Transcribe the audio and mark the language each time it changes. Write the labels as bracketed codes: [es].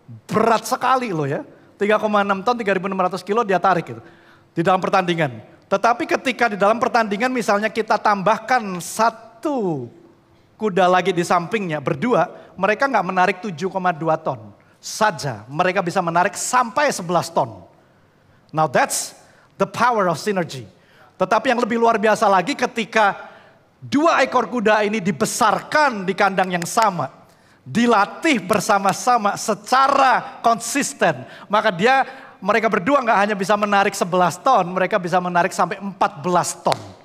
[id] Berat sekali loh ya. 3,6 ton, 3.600 kilo dia tarik gitu. Di dalam pertandingan. Tetapi ketika di dalam pertandingan misalnya kita tambahkan satu kuda lagi di sampingnya, berdua, mereka nggak menarik 7,2 ton saja. Mereka bisa menarik sampai 11 ton. [en] Now that's the power of synergy. [id] Tetapi yang lebih luar biasa lagi ketika 2 ekor kuda ini dibesarkan di kandang yang sama, dilatih bersama-sama secara konsisten, maka mereka berdua nggak hanya bisa menarik 11 ton, mereka bisa menarik sampai 14 ton.